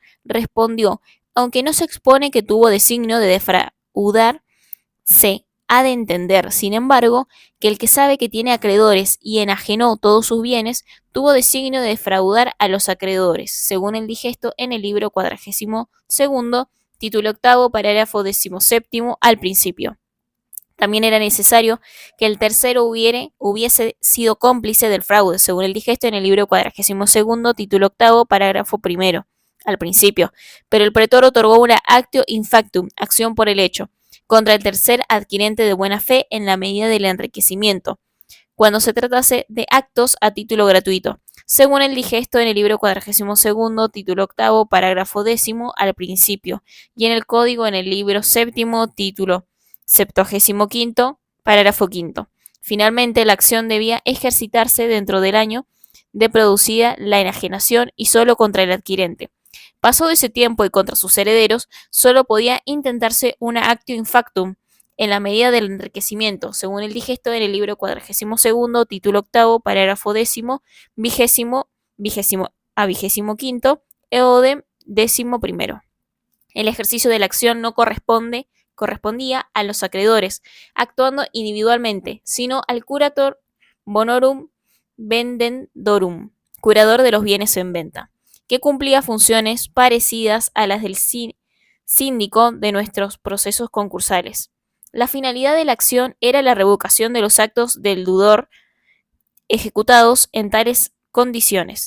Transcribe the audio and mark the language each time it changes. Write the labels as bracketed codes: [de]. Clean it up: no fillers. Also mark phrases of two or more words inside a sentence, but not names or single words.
[es] Respondió, aunque no se expone que tuvo designio de defraudar, se ha de entender, sin embargo, que el que sabe que tiene acreedores y enajenó todos sus bienes, tuvo designio de defraudar a los acreedores, según el digesto en el libro 42, título octavo, parágrafo 17 al principio. También era necesario que el tercero hubiese sido cómplice del fraude, según el digesto en el libro 42, título octavo, parágrafo primero, al principio. Pero el pretor otorgó una [la] actio in factum, [es] acción por el hecho, contra el tercer adquirente de buena fe en la medida del enriquecimiento, cuando se tratase de actos a título gratuito, según el digesto en el libro 42, título 8, parágrafo 10 al principio, y en el código en el libro 7, título 75, parágrafo 5. Finalmente, la acción debía ejercitarse dentro del año de producida la enajenación y solo contra el adquirente. Pasado ese tiempo y contra sus herederos, solo podía intentarse una [la] actio in factum, [es] en la medida del enriquecimiento, según el digesto en el libro 42, título 8, parágrafo 10, vigésimo a 25, eodem 11. El ejercicio de la acción no correspondía a los acreedores, actuando individualmente, sino al [la] curator bonorum vendendorum, [es] curador de los bienes en venta, que cumplía funciones parecidas a las del síndico de nuestros procesos concursales. La finalidad de la acción era la revocación de los actos del deudor ejecutados en tales condiciones.